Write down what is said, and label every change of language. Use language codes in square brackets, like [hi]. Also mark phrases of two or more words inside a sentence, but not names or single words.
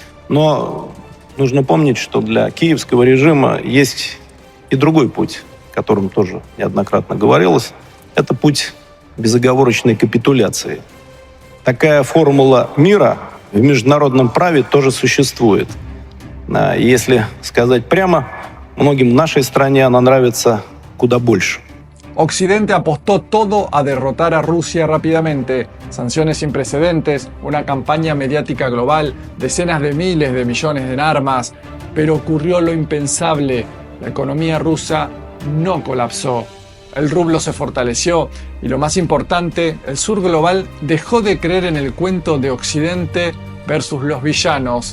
[ru] Но нужно помнить, что для киевского режима есть и другой путь, о котором тоже неоднократно говорилось. Это путь безоговорочной капитуляции. Такая формула мира в международном праве тоже существует. Если сказать прямо, многим в нашей стране она нравится куда больше. [es] Occidente apostó todo a derrotar a Rusia rápidamente. Sanciones sin precedentes, una campaña mediática global, decenas de miles de millones en armas. Pero ocurrió lo impensable. La economía rusa no colapsó. El rublo se fortaleció y lo más importante, el sur global dejó de creer en el cuento de Occidente versus los villanos.